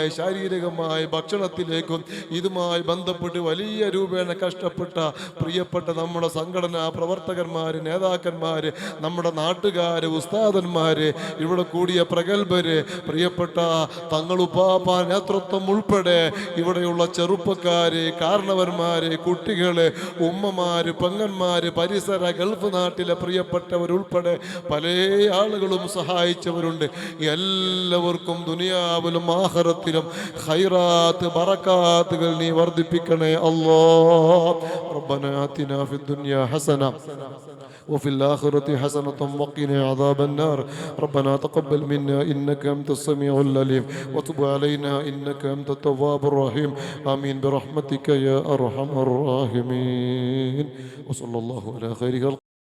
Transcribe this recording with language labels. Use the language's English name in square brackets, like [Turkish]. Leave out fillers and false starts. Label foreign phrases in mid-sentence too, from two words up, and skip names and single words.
[Malayalam] ശാരീരികമായി, ഭക്ഷണത്തിലേക്കും ഇതുമായി ബന്ധപ്പെട്ട് വലിയ രൂപേണ കഷ്ടപ്പെട്ട പ്രിയപ്പെട്ട നമ്മുടെ സംഘടനാ പ്രവർത്തകന്മാര്, നേതാക്കന്മാര്, നമ്മുടെ നാട്ടുകാര്, ഉസ്താദന്മാര്, ഇവിടെ കൂടിയ പ്രഗത്ഭര്, പ്രിയപ്പെട്ട തങ്ങളുപ്പാപ്പ നേതൃത്വം ഉൾപ്പെടെ ഇവിടെയുള്ള ചെറുപ്പക്കാര്, കാരണവന്മാര്, കുട്ടികള്, ഉമ്മമാര്, പെങ്ങന്മാര്, പരിസര ഗൾഫ് നാട്ടിലെ പ്രിയപ്പെട്ടവരുൾപ്പെടെ പല ആളുകളും സഹായിച്ചവരുണ്ട്. എല്ലാവർക്കും ദുനിയാവിലും ആഖിറത്തിലും ഖൈറാത്ത്, ബറകാത്തുകൾ നീ വർദ്ധിപ്പിക്കണേ അല്ലാഹ്. [Arabic] ربنا آتنا في الدنيا حسنة وفي الآخرة حسنة وقنا عذاب النار. ربنا تقبل منا إنك أنت السميع العليم وتب علينا إنك أنت التواب الرحيم. آمين برحمتك يا أرحم الراحمين. وصلى الله على خير خلق